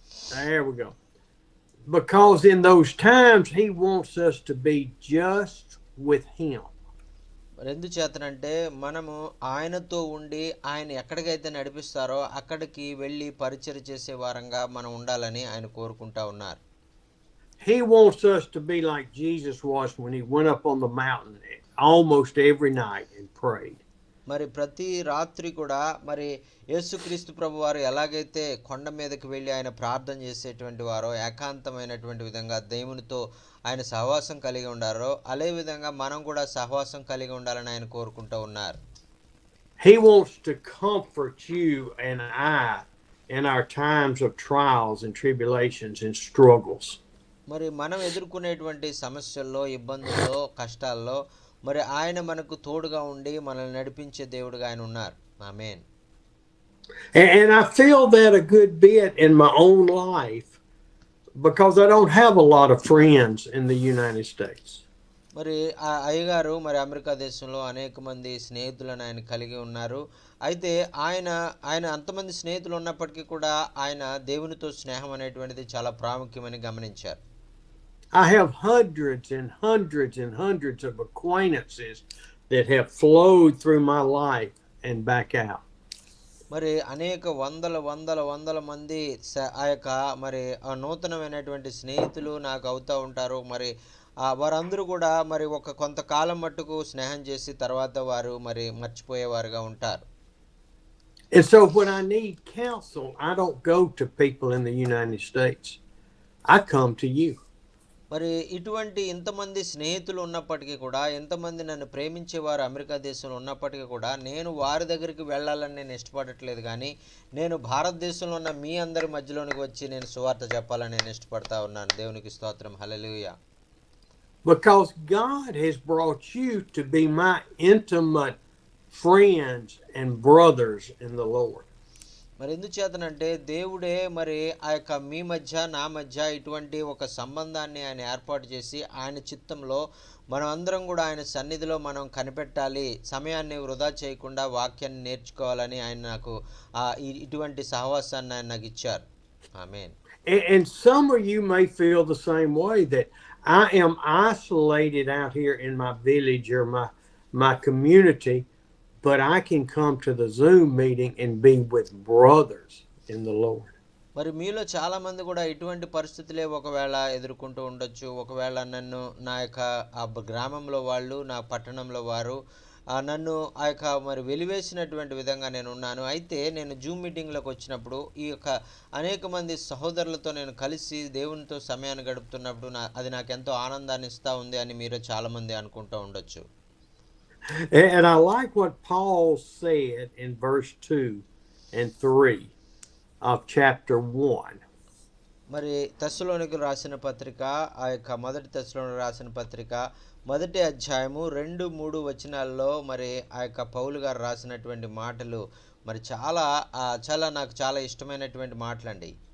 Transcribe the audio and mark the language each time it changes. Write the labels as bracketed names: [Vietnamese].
[English] There we go. Because in those times, he wants us to be just with him. [Telugu] మరి ఎందుచేతనంటే మనము ఆయనతో ఉండి ఆయన ఎక్కడికైతే నడిపిస్తారో అక్కడికి వెళ్ళి పరిచర్య చేసే వారంగా మనం ఉండాలని ఆయన కోరుకుంటా ఉన్నారు. [English] He wants us to be like Jesus was when he went up on the mountain almost every night and prayed. [Telugu] మరి ప్రతి రాత్రి కూడా మరి యేసుక్రీస్తు ప్రభు వారు ఎలాగైతే కొండ మీదకి వెళ్ళి ఆయన ప్రార్థన చేసేటువంటి వారో ఏకాంతమైనటువంటి విధంగా దేవునితో ఆయన సహవాసం కలిగి ఉండారో అదే విధంగా మనం కూడా సహవాసం కలిగి ఉండాలని ఆయన కోరుకుంటూ ఉన్నారు. [English] He wants to comfort you and I in our times of trials and tribulations and struggles. [Telugu] మరి మనం ఎదుర్కొనేటువంటి సమస్యల్లో, ఇబ్బందుల్లో, కష్టాల్లో మరి ఆయన మనకు తోడుగా ఉండి మనల్ని నడిపించే దేవుడుగా ఆయన ఉన్నారు. ఆమేన్. [English] And I feel that a good bit in my own life because I don't have a lot of friends in the United States. [Telugu] మరి ఆ అయ్యగారు మరి అమెరికా దేశంలో అనేక మంది స్నేహితులను ఆయన కలిగి ఉన్నారు. అయితే ఆయన అంతమంది స్నేహితులు ఉన్నప్పటికీ కూడా ఆయన దేవునితో స్నేహం అనేటువంటిది చాలా ప్రాముఖ్యమని గమనించారు. [English] I have hundreds and hundreds and hundreds of acquaintances that have flowed through my life and back out. [Telugu] మరి అనేక వందల మంది ఆ యొక్క మరి నూతనమైనటువంటి స్నేహితులు నాకు అవుతూ ఉంటారు. మరి వారందరూ కూడా మరి కొంతకాలం మట్టుకు స్నేహం చేసి తర్వాత వారు మరి మర్చిపోయేవారుగా ఉంటారు. [English] And so when I need counsel, I don't go to people in the United States. I come to you. [Telugu] మరి ఇటువంటి ఇంతమంది స్నేహితులు ఉన్నప్పటికీ కూడా, ఎంతమంది నన్ను ప్రేమించేవారు అమెరికా దేశంలో ఉన్నప్పటికీ కూడా నేను వారి దగ్గరికి వెళ్ళాలని నేను ఇష్టపడట్లేదు, కానీ నేను భారతదేశంలో ఉన్న మీ అందరి మధ్యలోనికి వచ్చి నేను సువార్త చెప్పాలని నేను ఇష్టపడతా ఉన్నాను. దేవునికి స్తోత్రం. హల్లెలూయా. [English] Because God has brought you to be my intimate friends and brothers in the Lord. [Telugu] మరి ఎందుచేతనంటే దేవుడే మరి ఆ యొక్క మీ మధ్య నా మధ్య ఇటువంటి ఒక సంబంధాన్ని ఆయన ఏర్పాటు చేసి ఆయన చిత్తంలో మనం అందరం కూడా ఆయన సన్నిధిలో మనం కనిపెట్టాలి, సమయాన్ని వృధా చేయకుండా వాక్యాన్ని నేర్చుకోవాలని ఆయన నాకు ఇటువంటి సహవాసాన్ని ఆయన నాకు ఇచ్చారు. ఆమేన్. [English] And some of you may feel the same way, that I am isolated out here in my village or my community, but I can come to the Zoom meeting and be with brothers in the Lord. [Telugu] మరి మీలో చాలా మంది కూడా ఇటువంటి పరిస్థితులే ఒకవేళ ఎదుర్కొంటూ ఉండొచ్చు. ఒకవేళ నన్ను నా యొక్క గ్రామంలో వాళ్ళు, నా పట్టణంలో వారు నన్ను ఆ యొక్క మరి వెలివేసినటువంటి విధంగా నేను ఉన్నాను. అయితే నేను జూమ్ మీటింగ్లోకి వచ్చినప్పుడు ఈ యొక్క అనేక మంది సహోదరులతో నేను కలిసి దేవునితో సమయాన్ని గడుపుతున్నప్పుడు అది నాకు ఎంతో ఆనందాన్ని ఇస్తూ ఉంది అని మీరు చాలామంది అనుకుంటూ ఉండొచ్చు. [English] And I like what Paul said in verse 2 and 3 of chapter 1. [Telugu] మరి తెస్సలోనికీయులకు రాసిన పత్రిక, ఆ యొక్క మొదటి తెస్సలోనికీయులకు రాసిన పత్రిక మొదటి అధ్యాయము 2-3 వచనాల్లో మరి ఆ యొక్క పౌలు గారు రాసినటువంటి మాటలు మరి చాలా నాకు చాలా ఇష్టమైనటువంటి మాటలండి.